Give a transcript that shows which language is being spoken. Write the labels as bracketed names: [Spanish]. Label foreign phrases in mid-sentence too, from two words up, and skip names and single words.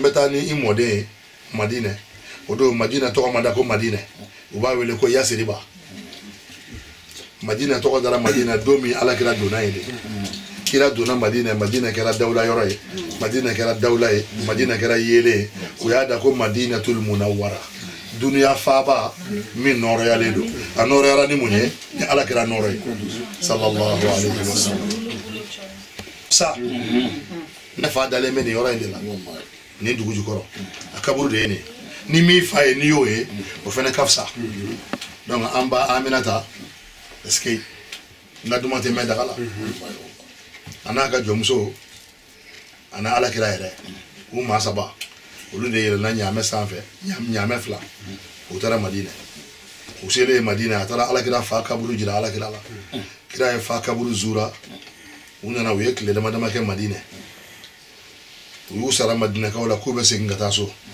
[Bambara] bɛ taa ni i mɔden ye Madinɛ o don Madinɛ tɔgɔ ma da ko Madinɛ u b'a wele ko Yasiriba Madinɛ tɔgɔ dara Madinɛ don min Ala kɛra donna yen de kira donna Madina kɛra dawla yɔrɔ ye Madina kɛra dawla ye Madina kɛra yele u y'a da ko Madinatul Munawwara dunuya faaba min nɔrɔyalen don a nɔrɔyara ni mun ye ni Ala kɛra nɔrɔ ye [Arabic] صلى الله عليه وسلم [Bambara] sa ne fa dalen bɛ nin yɔrɔ in de la ni dugu jukɔrɔ a kaburu de ye nin ni min fa ye n'i y'o ye o fana ka fisa donc an ba Aminata [French] est-ce que [Bambara] n ka duman tɛ mɛn daga la a n'a ka jɔnmuso a n'a Alakira yɛrɛ u maa saba olu de yɛlɛnna ɲaamɛ sanfɛ ɲaamɛ fila u taara Madina u selen Madina a taara Alakira fa kaburu jira Alakira la kira ye fa kaburu zura u nana u ye tile dama dama kɛ Madina u y'u sara Madinakaw la k'u bɛ segin ka taa so